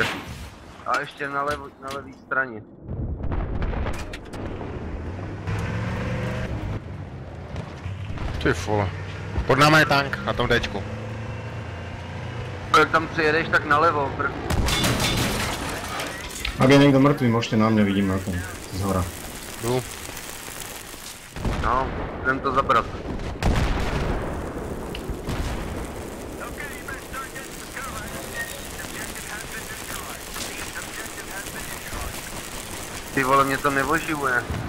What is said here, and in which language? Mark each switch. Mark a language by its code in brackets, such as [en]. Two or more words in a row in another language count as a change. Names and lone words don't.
[cs] A ještě na levé straně. Ty vole. Pod náma je tank, na tom Dčku. Jak tam přijedeš, tak nalevo. [sk] Ak je niekto mŕtvý, môžete na mňa, vidím na tom, z hora. [cs] Jdu. No, jdem to zabrat. Ty vole, mě to neoživuje.